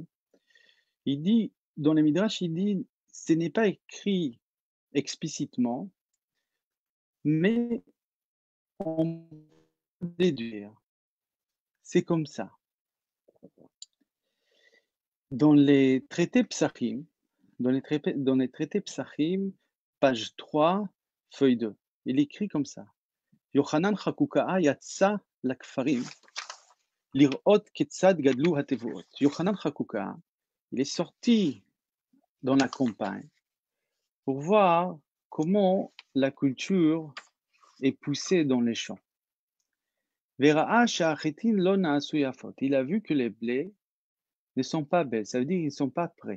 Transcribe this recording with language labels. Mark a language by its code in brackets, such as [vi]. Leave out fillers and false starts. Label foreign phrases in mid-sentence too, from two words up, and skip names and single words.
[fr] Il dit, dans les Midrash, il dit, ce n'est pas écrit explicitement, mais on peut déduire. C'est comme ça. Dans les traités Psachim, page 3, feuille 2, il écrit comme ça. [he] יוחנן חקוקאה יצא לכפרים לראות כיצד גדלו התבואות. [fr] Yochanan Chakukaa, il est sorti dans la campagne pour voir comment la culture est poussée dans les champs. Il a vu que les blés ne sont pas belles, ça veut dire qu'ils ne sont pas prêts.